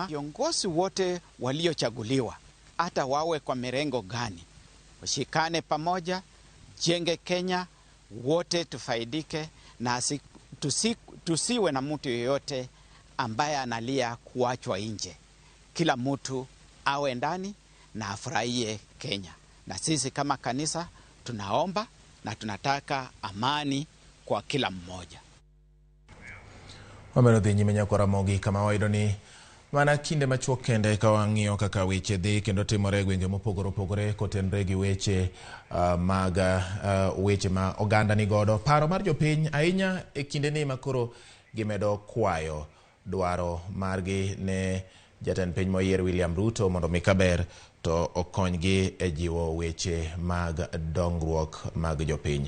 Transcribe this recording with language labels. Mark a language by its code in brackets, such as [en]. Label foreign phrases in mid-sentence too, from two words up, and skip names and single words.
[sw] Viongozi wote waliochaguliwa, hata wawe kwa mirengo gani, ushikane pamoja, jenge Kenya, wote tufaidike, na tusiwe na mtu yoyote ambaye analia kuachwa nje. Kila mtu awe ndani na afurahie Kenya. Na sisi kama kanisa tunaomba na tunataka amani kwa kila mmoja. [luo] Omerodhi nyime nyako Ramogi kama waido ni mana kinde machuok kende ka wang'iyo kaka weche dhi kendo timore gwenge mopogore opogore kotenre gi weche weche ma oganda ni godo. Paro mar jopiny ahinya e kinde ni makoro gimedo kwayo dwaro margi ne jatend piny moyier William Ruto mondo mikaber to okonygi e jiwo weche mag dongruok mag jopiny.